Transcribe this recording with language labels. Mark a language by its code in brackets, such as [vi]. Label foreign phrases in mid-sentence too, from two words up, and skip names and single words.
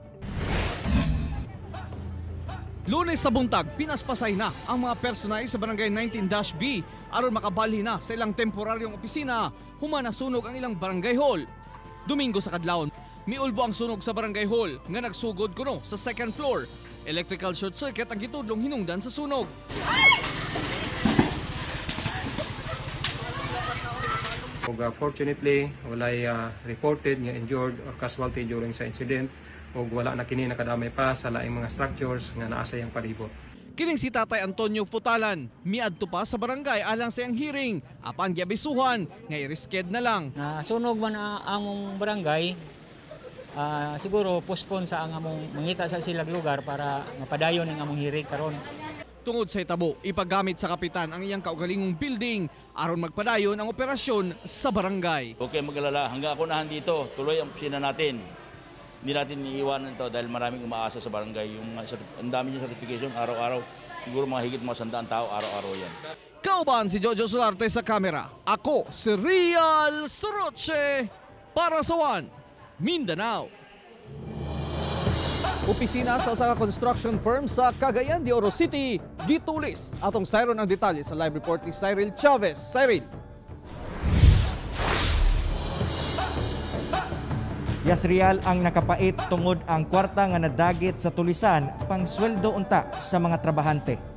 [ceb] Ani ang detalye? Lunes sa buntag, pinaspasay na ang mga personay sa Barangay 19-B aron makabalhin na sa ilang temporaryong opisina human nasunog ang ilang barangay hall. Domingo sa kadlawon, miulbo ang sunog sa barangay hall nga nagsugod kuno sa [en] second floor. Electrical short circuit [ceb] ang gitudlong hinungdan sa sunog. Fortunately, walay reported nga [en] injured or casualty during [ceb] sa incident ug wala na kini nakadamay pa sa laing mga structures nga naa sa iyang palibot. Kining si Tatay Antonio Futalan, miadto pa sa barangay alang sa iyang hearing, apan giabisuhan nga i-reschedule na lang. Nasunog man ang barangay, siguro postpone sa ang among mangita sa silang lugar para mapadayon ang among hearing karon. Tungod sa itabo, ipagamit sa kapitan ang iyang kaugalingong building aron magpadayon ang operasyon sa barangay. Okay, [tl] mag-alala. Hanggang ako nahan dito, tuloy ang opisina natin. Hindi natin iiwanan ito dahil maraming umaasa sa barangay. Ang dami yung certification, araw-araw. Siguro mga higit mga 100 tao, araw-araw yan. [ceb] Kauban si Jojo Solarte sa kamera. Ako si Real Soroche para sa One Mindanao. Opisina sa usa ka [en] construction firm [ceb] sa Cagayan de Oro City, gitulis. Atong sayron ang detalye sa [en] live report [ceb] ni Cyril Chavez. Cyril. Yes, Real, ang nakapait tungod ang kwarta nga nadagit sa tulisan pang sweldo unta sa mga trabahante.